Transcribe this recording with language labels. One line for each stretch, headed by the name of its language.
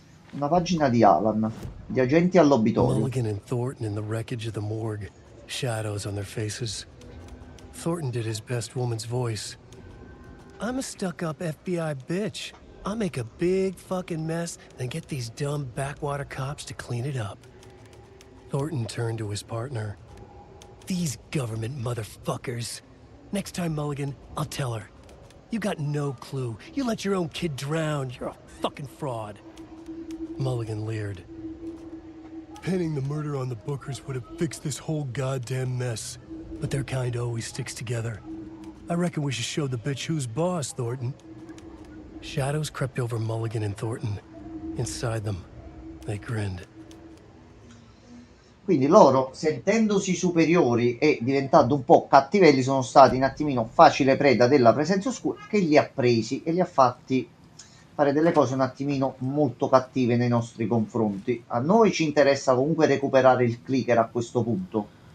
Italian: Una pagina di Alan. Gli agenti all'obitorio.
English: Mulligan and Thornton in the wreckage of the morgue. Shadows on their faces. Thornton did his best woman's voice. I'm a stuck-up FBI bitch. I'll make a big fucking mess, then get these dumb backwater cops to clean it up. Thornton turned to his partner. These government motherfuckers. Next time, Mulligan, I'll tell her. You got no clue. You let your own kid drown. You're a fucking fraud. Mulligan leered. Pinning the murder on the Bookers would have fixed this whole goddamn mess. But their kind always sticks together. I reckon we should show the bitch who's boss, Thornton. Shadows crept over Mulligan and Thornton. Inside them, they grinned.
Italian: Quindi loro, sentendosi superiori e diventando un po' cattivelli, sono stati un attimino facile preda della presenza oscura, che li ha presi e li ha fatti fare delle cose un attimino molto cattive nei nostri confronti. A noi ci interessa comunque recuperare il clicker a questo punto.